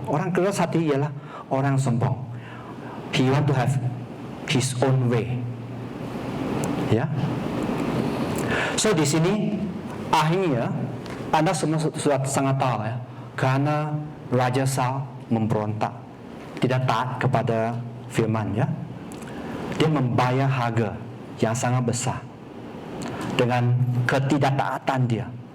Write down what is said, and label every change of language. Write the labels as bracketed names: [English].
[Indonesian] Orang keras hati ialah orang sombong. [English] He want to have his own way. Ya. [Indonesian] So di sini akhirnya Anda semua sudah sangat tahu ya, karena Raja Saul memberontak, tidak taat kepada firman ya. Dia membayar harga yang sangat besar dengan ketidaktaatan dia.